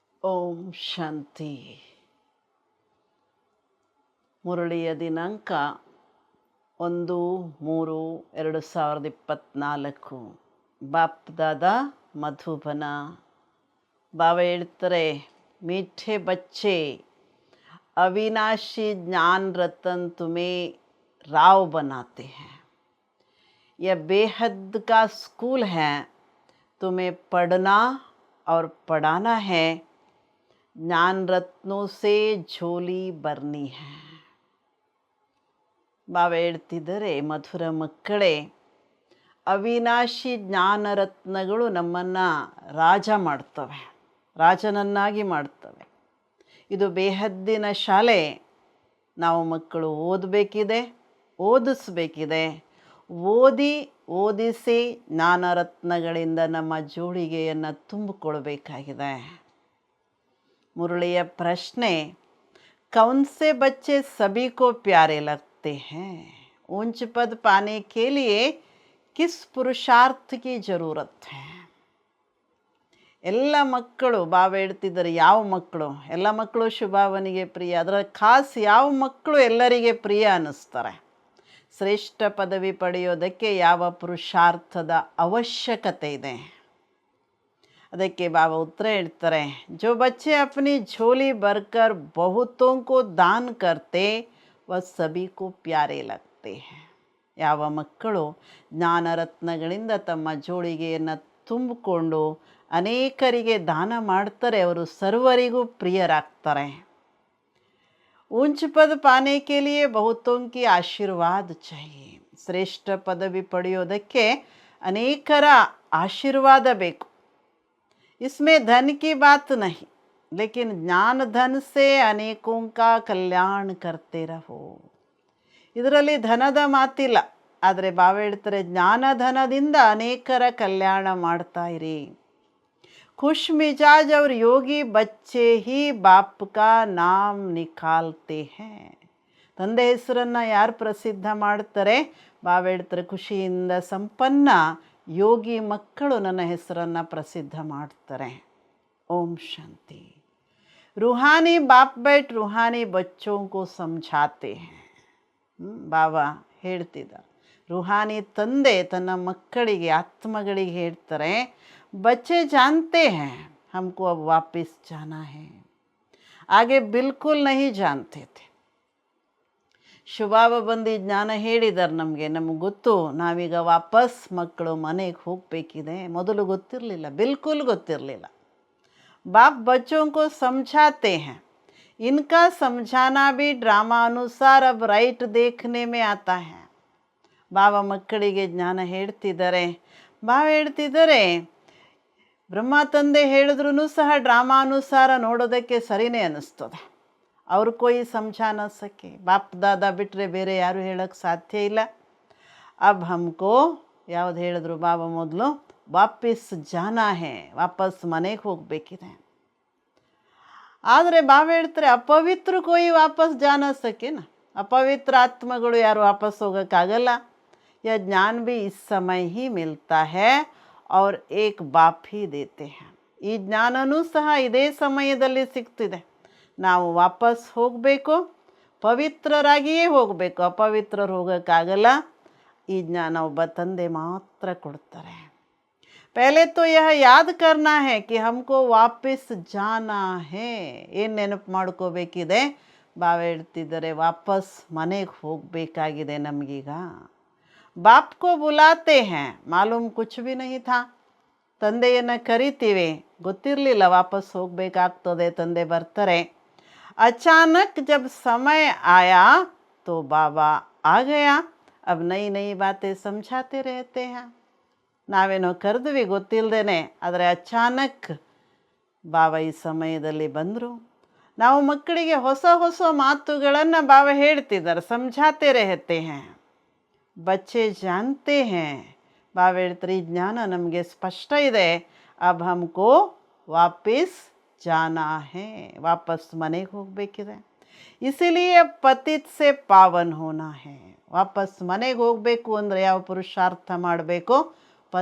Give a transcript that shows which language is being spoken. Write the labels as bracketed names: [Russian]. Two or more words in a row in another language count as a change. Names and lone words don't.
[Kannada] ಓಂ ಶಾಂತಿ. ಮುರಳಿಯ ದಿನಾಂಕ 1-3-2024. ಬಾಪ್ ದಾದಾ ಮಧುಬನ. ಬಾಬಾ ಹೇಳ್ತಾರೆ, [Hindi] मीठे बच्चे अविनाशी ज्ञान रतन तुम्हें राव बनाते हैं. यह बेहद का स्कूल है. तुम्हें पढ़ना और पढ़ाना है. ज्ञान रत्नों से झोली भरनी है. [Kannada] ಬಾಬಾ ಹೇಳ್ತಿದ್ದಾರೆ, ಮಧುರ ಮಕ್ಕಳೇ, ಅವಿನಾಶಿ ಜ್ಞಾನ ರತ್ನಗಳು ನಮ್ಮನ್ನು ರಾಜನನ್ನಾಗಿ ಮಾಡ್ತವೆ. ಇದು ಬೇಹದ್ದಿನ ಶಾಲೆ. ನಾವು ಮಕ್ಕಳು ಓದಿಸಬೇಕಿದೆ. ಓದಿಸಿ ಜ್ಞಾನರತ್ನಗಳಿಂದ ನಮ್ಮ ಜೋಳಿಗೆಯನ್ನು ತುಂಬಿಕೊಳ್ಬೇಕಾಗಿದೆ. ಮುರಳಿಯ ಪ್ರಶ್ನೆ, [Hindi] कौन से बच्चे सभी को प्यारे लगते हैं? ऊंच पद पाने के लिए किस पुरुषार्थ की ज़रूरत है? [Kannada] ಎಲ್ಲ ಮಕ್ಕಳು, ಬಾಬಾ ಹೇಳ್ತಿದ್ದಾರೆ, ಯಾವ ಮಕ್ಕಳು? ಎಲ್ಲ ಮಕ್ಕಳು ಶುಭಾವನಿಗೆ ಪ್ರಿಯ. ಅದರ ಖಾಸ್ ಯಾವ ಮಕ್ಕಳು ಎಲ್ಲರಿಗೆ ಪ್ರಿಯ ಅನ್ನಿಸ್ತಾರೆ? ಶ್ರೇಷ್ಠ ಪದವಿ ಪಡೆಯೋದಕ್ಕೆ ಯಾವ ಪುರುಷಾರ್ಥದ ಅವಶ್ಯಕತೆ ಇದೆ? ಅದಕ್ಕೆ ಬಾಬಾ ಉತ್ತರ ಹೇಳ್ತಾರೆ, [Hindi] जो बच्चे अपनी झोली भरकर बहुतों को दान करते वह सभी को प्यारे लगते हैं. [Kannada] ಯಾವ ಮಕ್ಕಳು ಜ್ಞಾನರತ್ನಗಳಿಂದ ತಮ್ಮ ಜೋಳಿಗೆಯನ್ನು ತುಂಬಿಕೊಂಡು ಅನೇಕರಿಗೆ ದಾನ ಮಾಡ್ತಾರೆ, ಅವರು ಸರ್ವರಿಗೂ ಪ್ರಿಯರಾಗ್ತಾರೆ. [Hindi] ऊंच पद पाने के लिए बहुतों की आशीर्वाद चाहिए. [Kannada] ಶ್ರೇಷ್ಠ ಪದವಿ ಪಡೆಯೋದಕ್ಕೆ ಅನೇಕರ ಆಶೀರ್ವಾದ ಬೇಕು. [Hindi] इसमें धन की बात नहीं, लेकिन ज्ञान धन से अनेकों का कल्याण करते रहो. [Kannada] ಇದರಲ್ಲಿ ಧನದ ಮಾತಿಲ್ಲ, ಆದರೆ ಬಾಬಾ ಹೇಳ್ತಾರೆ, ಜ್ಞಾನಧನದಿಂದ ಅನೇಕರ ಕಲ್ಯಾಣ ಮಾಡ್ತಾ ಇರಿ. [Hindi] खुश मिजाज और योगी बच्चे ही बाप का नाम निकालते हैं. [Kannada] ತಂದೆ ಹೆಸರನ್ನು ಯಾರು ಪ್ರಸಿದ್ಧ ಮಾಡ್ತಾರೆ? ಬಾಬಾ ಹೇಳ್ತಾರೆ, ಖುಷಿಯಿಂದ ಸಂಪನ್ನ ಯೋಗಿ ಮಕ್ಕಳು ನನ್ನ ಹೆಸರನ್ನು ಪ್ರಸಿದ್ಧ ಮಾಡ್ತಾರೆ. ಓಂ ಶಾಂತಿ. [Hindi] रूहानी बाप बैठ रूहानी बच्चों को समझाते हैं. [Kannada] ಬಾಬಾ ಹೇಳ್ತಿದ್ದಾರೆ, ರೂಹಾನಿ ತಂದೆ ತನ್ನ ಮಕ್ಕಳಿಗೆ, ಆತ್ಮಗಳಿಗೆ ಹೇಳ್ತಾರೆ, [Hindi] बच्चे जानते हैं हमको अब वापस जाना है. आगे बिल्कुल नहीं जानते थे. [Kannada] ಶುಭಾವ ಬಂದು ಜ್ಞಾನ ಹೇಳಿದ್ದಾರೆ ನಮಗೆ ಗೊತ್ತು, ನಾವೀಗ ವಾಪಸ್ ಮಕ್ಕಳು ಮನೆಗೆ ಹೋಗಬೇಕಿದೆ. ಮೊದಲು ಗೊತ್ತಿರಲಿಲ್ಲ, ಬಿಲ್ಕುಲ್ ಗೊತ್ತಿರಲಿಲ್ಲ. [Hindi] बाप बच्चों को समझाते हैं. इनका समझाना भी ड्रामा अनुसार अब राइट देखने में आता है. [Kannada] ಬಾಬಾ ಮಕ್ಕಳಿಗೆ ಜ್ಞಾನ ಹೇಳ್ತಿದ್ದಾರೆ. ಬಾಬಾ ಹೇಳ್ತಿದ್ದಾರೆ, ಬ್ರಹ್ಮ ತಂದೆ ಹೇಳಿದ್ರೂ ಸಹ ಡ್ರಾಮಾನುಸಾರ ನೋಡೋದಕ್ಕೆ ಸರಿನೇ ಅನ್ನಿಸ್ತದೆ. [Hindi] ಅವ್ರು कोई समझा न सके. [Kannada] ಬಾಪ್ ದಾದಾ ಬಿಟ್ಟರೆ ಬೇರೆ ಯಾರು ಹೇಳೋಕ್ಕೆ ಸಾಧ್ಯ ಇಲ್ಲ. [Hindi] अब हमको [Kannada] ಯಾವ್ದು ಹೇಳಿದ್ರು ಬಾಬಾ ಮೊದಲು, [Hindi] वापस जाना है, [Kannada] ವಾಪಸ್ ಮನೆಗೆ ಹೋಗಬೇಕಿದೆ. ಆದರೆ ಬಾಬಾ ಹೇಳ್ತಾರೆ, ಅಪವಿತ್ರ [Hindi] कोई वापस जा न सकेना. [Kannada] ಅಪವಿತ್ರ ಆತ್ಮಗಳು ಯಾರು ವಾಪಸ್ ಹೋಗೋಕ್ಕಾಗಲ್ಲ. [Hindi] यह ज्ञान भी इस समय ही मिलता है और एक बाप ही देते हैं. [Kannada] ಈ ಜ್ಞಾನನೂ ಸಹ ಇದೇ ಸಮಯದಲ್ಲಿ ಸಿಗ್ತಿದೆ. ನಾವು ವಾಪಸ್ ಹೋಗಬೇಕು, ಪವಿತ್ರರಾಗಿಯೇ ಹೋಗಬೇಕು. ಅಪವಿತ್ರರು ಹೋಗೋಕ್ಕಾಗಲ್ಲ. ಈ ಜ್ಞಾನ ಒಬ್ಬ ತಂದೆ ಮಾತ್ರ ಕೊಡ್ತಾರೆ. [Hindi] पहले तो यह याद करना है कि हमको वापस जाना है. [Kannada] ಏನು ನೆನಪು ಮಾಡ್ಕೋಬೇಕಿದೆ? ಬಾಬಾ ಹೇಳ್ತಿದ್ದಾರೆ, ವಾಪಸ್ ಮನೆಗೆ ಹೋಗಬೇಕಾಗಿದೆ ನಮಗೀಗ. [Hindi] बाप को बुलाते हैं, मालूम कुछ भी नहीं था. [Kannada] ತಂದೆಯನ್ನು ಕರಿತೀವಿ, ಗೊತ್ತಿರಲಿಲ್ಲ ವಾಪಸ್ ಹೋಗಬೇಕಾಗ್ತದೆ, ತಂದೆ ಬರ್ತಾರೆ. [Hindi] अचानक जब समय आया तो बाबा आ गया. अब नई नई बातें समझाते रहते हैं. [Kannada] ನಾವೇನೋ ಕರೆದ್ವಿ ಗೊತ್ತಿಲ್ಲದೇನೆ, ಆದರೆ ಅಚಾನಕ್ ಬಾಬಾ ಈ ಸಮಯದಲ್ಲಿ ಬಂದರು. ನಾವು ಮಕ್ಕಳಿಗೆ ಹೊಸ ಹೊಸ ಮಾತುಗಳನ್ನು ಬಾಬಾ ಹೇಳ್ತಿದ್ದಾರೆ. [Hindi] ಸಮझाते रहते हैं. बच्चे जानते हैं. [Kannada] ಬಾಬಾ ಹೇಳ್ತಾರೆ, ಈ ಜ್ಞಾನ ನಮಗೆ ಸ್ಪಷ್ಟ ಇದೆ. [Hindi] अब हमको वापस जाना है, [Kannada] ವಾಪಸ್ ಮನೆಗೆ ಹೋಗಬೇಕಿದೆ. [Hindi] इसीलिए पतित से पावन होना है. [Kannada] ವಾಪಸ್ ಮನೆಗೆ ಹೋಗಬೇಕು ಅಂದರೆ ಯಾವ ಪುರುಷಾರ್ಥ ಮಾಡಬೇಕು?